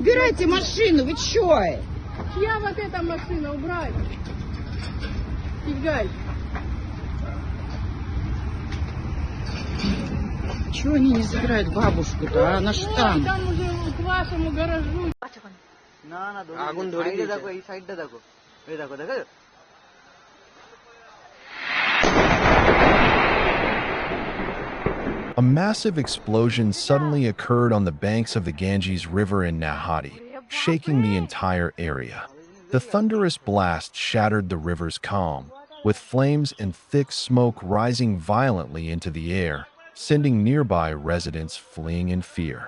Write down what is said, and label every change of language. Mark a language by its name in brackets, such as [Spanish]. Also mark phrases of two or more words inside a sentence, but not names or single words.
[Russian] Убирайте машину, вы чё? Чья вот эта машина, убрать? Тетя Галь. Чего они не забирают бабушку-то, а? Она ж там. Там уже к вашему гаражу. [Bangla] আগুন ধরে গেছে দেখো এই সাইডটা দেখো এই দেখো দেখো [English] A massive explosion suddenly occurred on the banks of the Ganges River in Nahati, shaking the entire area. The thunderous blast shattered the river's calm, with flames and thick smoke rising violently into the air, sending nearby residents fleeing in fear.